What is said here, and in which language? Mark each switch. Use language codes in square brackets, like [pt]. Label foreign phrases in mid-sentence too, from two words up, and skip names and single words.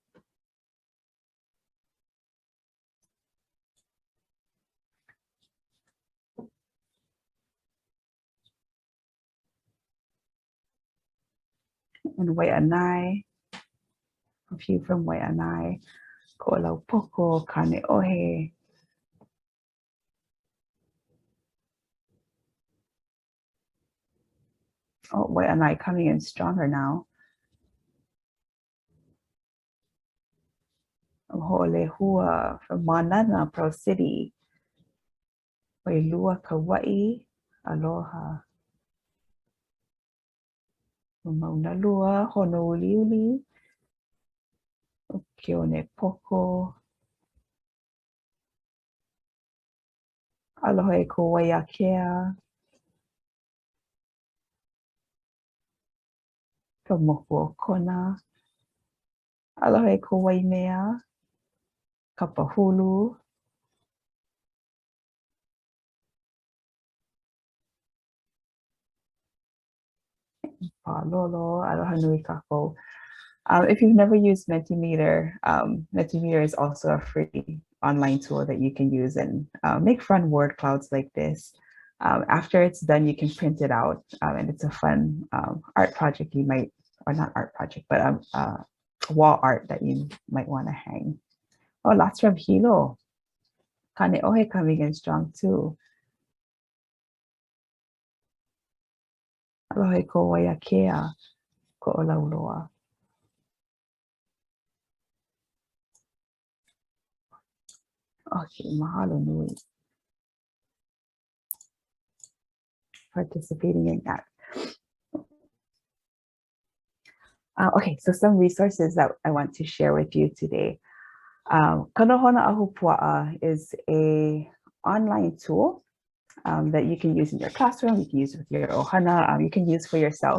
[en] And Waianae, a few from Waianae, Ko'olaupoko, Kane'ohe. Oh, Waianae coming in stronger now. Ho'olehua from Manana, Pro City. Wailua, Kauai, aloha. Maunalua, Honouliuli, Keone Poko. [haw] Aloha e Kauaiakea. Kamoku o Kona. Aloha e Kauaimea. Kapahulu. Palolo, aloha nui kako. [en] If you've never used Mentimeter, Mentimeter is also a free online tool that you can use and make fun word clouds like this. After it's done, you can print it out, and it's a fun art project you might, or not art project, but wall art that you might want to hang. Oh, lots from Hilo. Kaneohe coming in strong too. [haw] Alohe ko waiakea ko olauloa. [en] Okay, [haw] mahalo nui. [en] Participating in that. Okay, so some resources that I want to share with you today. Nohona Ahupuaʻa is a online tool that you can use in your classroom, you can use with your ohana, you can use for yourself.